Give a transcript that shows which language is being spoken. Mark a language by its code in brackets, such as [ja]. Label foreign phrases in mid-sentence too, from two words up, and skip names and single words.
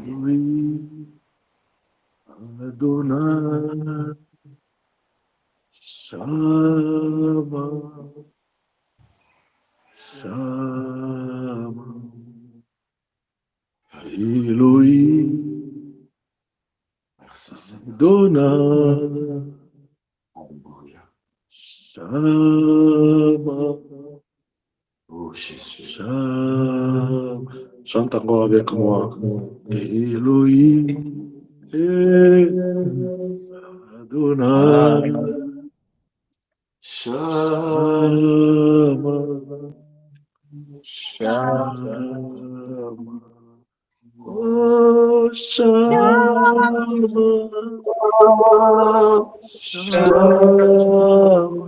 [fr] Oui, [he] אדוני, שמע, שמע, אלוהים, [fr] Merci Seigneur. [he] Adonai, [fr] Alléluia. [he] Shama, [fr] Oh Jésus. Shama. Chante encore avec moi. [he] אלוהים, אדוני, שמע, שמע, oh שמע, שמע,